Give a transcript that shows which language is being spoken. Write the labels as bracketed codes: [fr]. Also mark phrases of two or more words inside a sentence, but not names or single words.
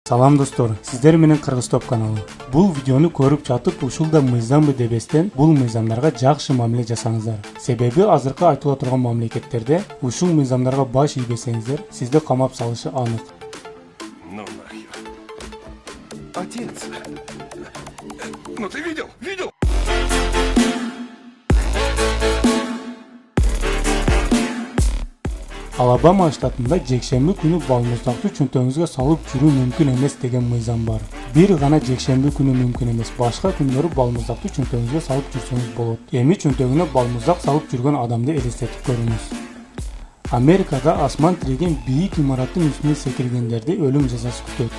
[ky] Салам достор, сиздер менен Кыргыз Топ каналы. Бул видеону көрүп жатып, ушулда мыйзамбы дебестен бул мыйзамдарга жакшы мамиле жасаңыздар. Себеби азыркы айтыла турган мамлекеттерде ушул мыйзамдарга баш ийбесеңиздер, сизди камап салышы анык. [ru] Ну нахер. Отец. Ну ты видел? [ky] Алабама штатында жекшемби күнү балмуздакты чөнтөгүңүзгө салып жүрүү мүмкүн эмес деген мыйзам бар. Бир гана жекшемби күнү мүмкүн эмес, башка күндөрү балмуздакты чөнтөгүңүзгө салып жүрсөңүз болот. Эми чөнтөгүнө балмуздак салып жүргөн адамды элестетип көрүңүз. Америкада асман тиреген бийик имараттын үстүнө секиргендерди өлүм жазасы күтөт.